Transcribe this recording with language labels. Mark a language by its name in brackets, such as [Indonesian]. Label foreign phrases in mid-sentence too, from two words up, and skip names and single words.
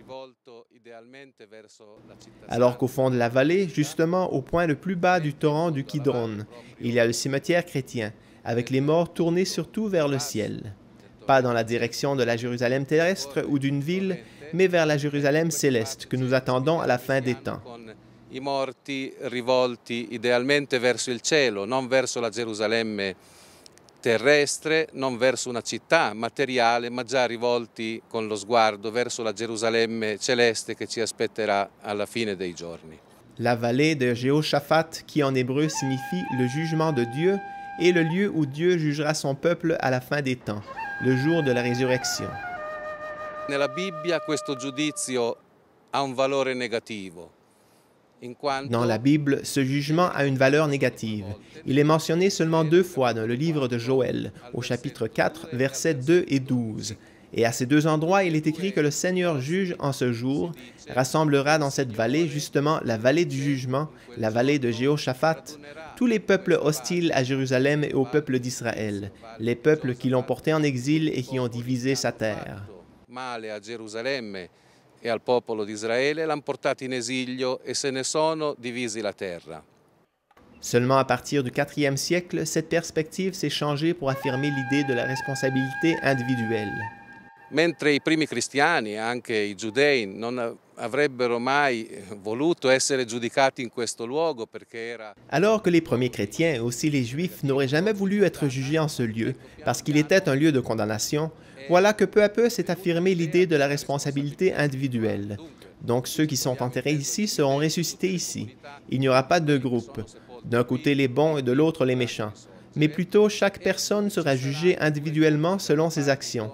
[French] Alors qu'au fond de la vallée, justement au point le plus bas du torrent du Kidron, il y a le cimetière chrétien, avec les morts tournés surtout vers le ciel. Pas dans la direction de la Jérusalem terrestre ou d'une ville, mais vers la Jérusalem céleste que nous attendons à la fin des temps. [Italian] I morti rivolti idealmente verso il cielo, non verso la Gerusalemme terrestre, non verso una città materiale, ma già rivolti con lo sguardo verso la Gerusalemme celeste che ci aspetterà alla fine dei giorni. [French] La vallée de Jéhoshaphat, qui en hébreu signifie le jugement de Dieu, est le lieu où Dieu jugera son peuple à la fin des temps, le jour de la résurrection. [Italian] Nella Bibbia questo giudizio ha un valore negativo. [French] Dans la Bible, ce jugement a une valeur négative. Il est mentionné seulement 2 fois dans le livre de Joël, au chapitre 4, versets 2 et 12. Et à ces 2 endroits, il est écrit que le Seigneur juge en ce jour, rassemblera dans cette vallée justement la vallée du jugement, la vallée de Jéhoshaphat, tous les peuples hostiles à Jérusalem et au peuple d'Israël, les peuples qui l'ont porté en exil et qui ont divisé sa terre. [Italian] E al popolo di Israele l'hanno portato in esilio e se ne sono divisi la terra. [French] Seulement à partir du 4e siècle, cette perspective s'est changée pour affirmer l'idée de la responsabilité individuelle. [Italian] Mentre i primi cristiani, anche i giudei, non avrebbero mai voluto essere giudicati in questo luogo perché era... [French] Alors que les premiers chrétiens et aussi les juifs n'auraient jamais voulu être jugés en ce lieu, parce qu'il était un lieu de condamnation, voilà que peu à peu s'est affirmée l'idée de la responsabilité individuelle. Donc ceux qui sont enterrés ici seront ressuscités ici. Il n'y aura pas de groupe, d'un côté les bons et de l'autre les méchants, mais plutôt chaque personne sera jugée individuellement selon ses actions.